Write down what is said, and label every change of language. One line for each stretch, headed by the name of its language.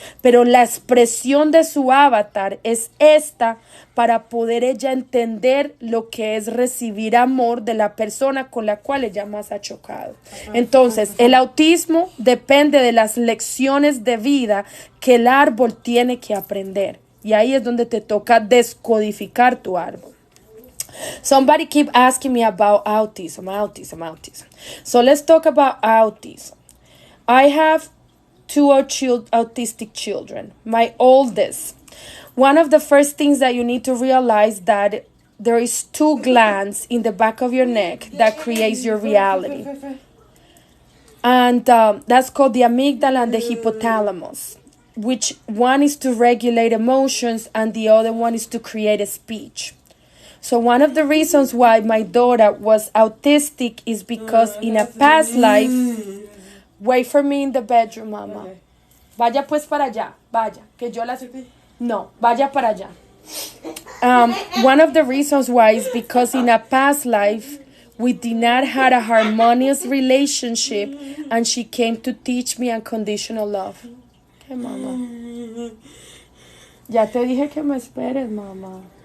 Spanish: Pero la expresión de su avatar es esta para poder ella entender lo que es recibir amor de la persona con la cual ella más ha chocado. Entonces, el autismo depende de las lecciones de vida que el árbol tiene que aprender. Y ahí es donde te toca descodificar tu árbol.
English: Somebody keep asking me about autism. So let's talk about autism. I have two autistic children. My oldest. One of the first things that you need to realize that there is two glands in the back of your neck that creates your reality. And that's called the amygdala and the hypothalamus, which one is to regulate emotions and the other one is to create a speech. So one of the reasons why my daughter was autistic is because in a past life, wait for me in the bedroom, mama.
Spanish: Vaya pues para allá, vaya, que yo la... No, vaya para allá.
English: One of the reasons why is because in a past life, we did not have a harmonious relationship and she came to teach me unconditional love. Okay, mama.
Spanish: Ya te dije que me esperes, mamá.